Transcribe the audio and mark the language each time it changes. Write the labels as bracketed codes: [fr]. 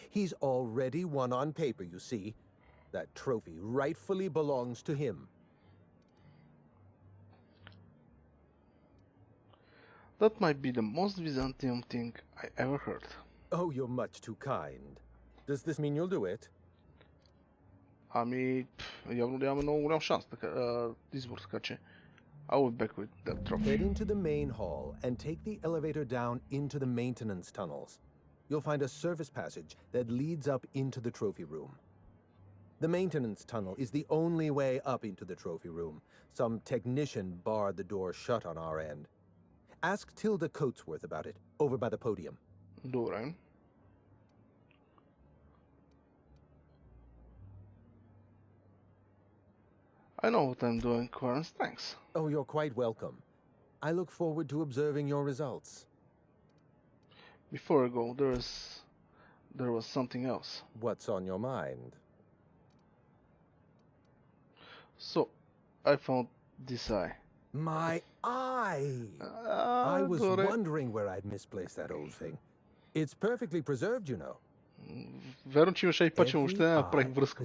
[en] He's already won on paper, you see. That trophy rightfully belongs to him. That might be the most Byzantium thing I ever heard. Oh, you're much too kind. Does this mean you'll do it? [bg] Ами, явно нямаме много голям шанс, избор, така че [en] I'll be back with that trophy. Head into the main hall and take the elevator down into the maintenance tunnels. You'll find a service passage that leads up into the trophy room. The maintenance tunnel is the only way up into the trophy room. Some technician barred the door shut on our end. Ask Tilda Coatsworth about it, over by the podium. [bg] Добре. [en] I know what I'm doing, Clarence, thanks. Oh, you're quite welcome. I look forward to observing your results. Before I go, there was something else. What's on your mind? So, I found this eye. My eye! I was wondering where I'd misplaced that old thing. It's perfectly preserved, you know. [bg] Верно, че имаше и паче, въобще не направих връзка